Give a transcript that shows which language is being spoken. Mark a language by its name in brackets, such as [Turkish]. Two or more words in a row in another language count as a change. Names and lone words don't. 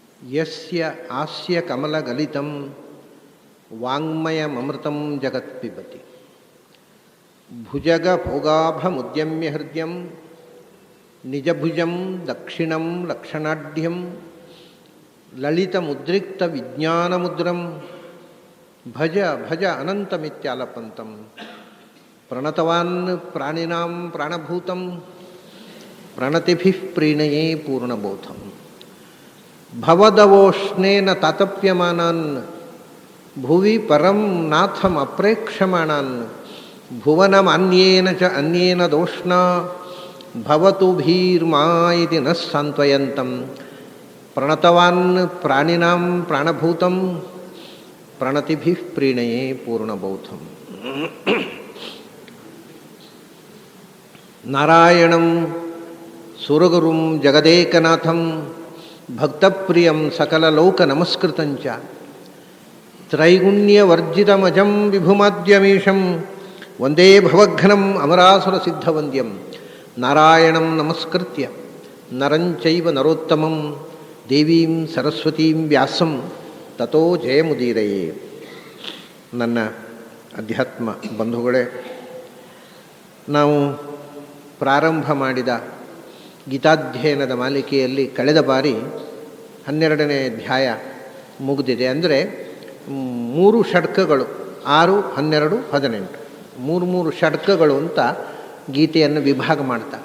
[Sanskrit] ಯಸ್ಯ ಹಾಸ್ಯ ಕಮಲಗಲಿತಂ ವಾಂಗ್ಮಯಮೃತಂ ಜಗತ್ ಪಿಬತಿ ಭುಜಗ ಭೋಗಾಭಮುದ್ಯಮ್ಯ ಹೃದಯಂ ನಿಜಭುಜಂ ದಕ್ಷಿಣಂ ಲಕ್ಷಣಾಢ್ಯಂ ಲಲಿತಮುದ್ರಿಕ್ತ ವಿಜ್ಞಾನಮುದ್ರಂ ಭಜ ಭಜ ಅನಂತಮಿತ್ಯಾಲಪಂತಂ ಪ್ರಣತವಾನ್ ಪ್ರಾಣಿನಾಂ ಪ್ರಾಣಭೂತಂ ಪ್ರಣತಿಭಿಃ ಪ್ರೀಣಯೇ ಪೂರ್ಣಬೋಧಂ ಭವದವೋಷ್ಣೇನ ತಾತಪ್ಯಮಾನಾನ್ ಭುವಿ ಪರಂ ನಾಥಂ ಅಪ್ರೇಕ್ಷಮಾಣಾನ್ ಭುವನಮನ್ಯೇನ ಚ ಅನ್ಯೇನ ದೋಷ್ಣ ಭವತು ಭೀರ್ಮಾ ಇತಿ ನ ಸಾಂತ್ವಯಂತಂ ಪ್ರಣತವಾನ್ ಪ್ರಾಣಿನಾಂ ಪ್ರಾಣಭೂತಂ ಪ್ರಣತಿಭಿಃ ಪ್ರೀಣಯೇ ಪೂರ್ಣಬೋಧಂ. ನಾರಾಯಣಂ ಸುರಗುರುಂ ಜಗದೇಕನಾಥಂ ಭಕ್ತಪ್ರಿಯಂ ಸಕಲಲೋಕನಮಸ್ಕೃತಂಚ ತ್ರೈಗುಣ್ಯವರ್ಜಿತಮಜಂ ವಿಭುಮಾದ್ಯಮೀಶಂ ವಂದೇ ಭವಘ್ನಂ ಅಮರಾಸುರಸಿದ್ಧವಂದ್ಯಂ. ನಾರಾಯಣಂ ನಮಸ್ಕೃತ್ಯ ನರಂಚೈವ ನರೋತ್ತಮಂ ದೇವೀಂ ಸರಸ್ವತೀಂ ವ್ಯಾಸಂ ತತೋ ಜಯಮುದೀರಯೇ. [Kannada] ನನ್ನ ಅಧ್ಯಾತ್ಮ ಬಂಧುಗಳೇ, ನಾವು ಪ್ರಾರಂಭ ಮಾಡಿದ ಗೀತಾಧ್ಯಯನದ ಮಾಲಿಕೆಯಲ್ಲಿ ಕಳೆದ ಬಾರಿ 12ನೇ ಅಧ್ಯಾಯ ಮುಗಿದಿದೆ. ಅಂದರೆ 3 ಷಡ್ಕಗಳು, 6, 12, 18, 3 ಷಡ್ಕಗಳು ಅಂತ ಗೀತೆಯನ್ನು ವಿಭಾಗ ಮಾಡ್ತಾರೆ.